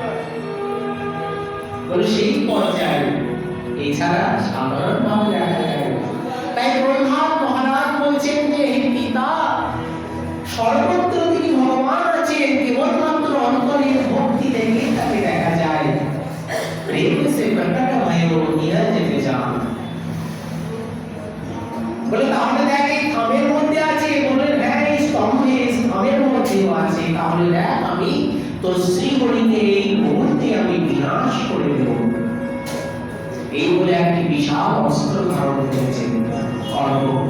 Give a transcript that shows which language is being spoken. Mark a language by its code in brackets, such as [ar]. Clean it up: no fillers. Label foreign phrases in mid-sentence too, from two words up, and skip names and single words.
[bn] বলে সেই পর্যায়ে এছাড়া সাধারণ ভাবে দেখা যায় না। তাই প্রহ্লাদ মহারাজ বলছেন যে হে পিতা, সর্বত্র তিনি ভগবান আছেন, কেবলমাত্র অন্তরের ভক্তি দেখে তাকে দেখা যায়। [hi] प्रेम से प्रकट भयो इह जग जाना। [bn] বলে তাহলে দেখ এই থামের মধ্যে আছে, বলে হ্যাঁ এই স্তম্ভে থামের মধ্যেও আছে, তাহলে দেখ আমি তোর শ্রীহরিকে এই মুহূর্তে আমি বিনাশ করে দেব। এই বলে একটি বিশাল অস্ত্র ধারণ করেছেন খড়গ।